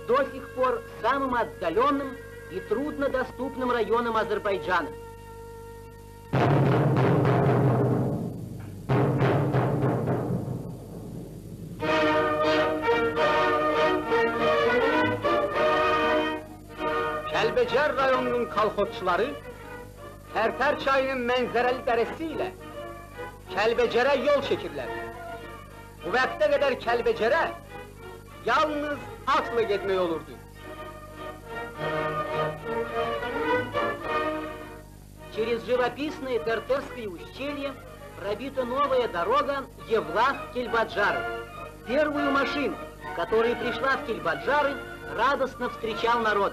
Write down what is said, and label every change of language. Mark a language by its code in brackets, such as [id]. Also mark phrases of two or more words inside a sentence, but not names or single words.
[ru] до сих пор самым отдаленным и труднодоступным районом Азербайджана. [az] Kəlbəcər rayonunun kolxozçuları Tərtər çayının mənzərəli dərəsi ilə Kəlbəcərə yol çəkirlər. Bu vaxta qədər Kəlbəcərə yalnız atla gitmek olurdu. [ru] Через живописное Тертерское ущелье пробита новая дорога Евлах-Кельбаджары. Первую машину, которая prишла в Кельбаджары, радостно встречал народ.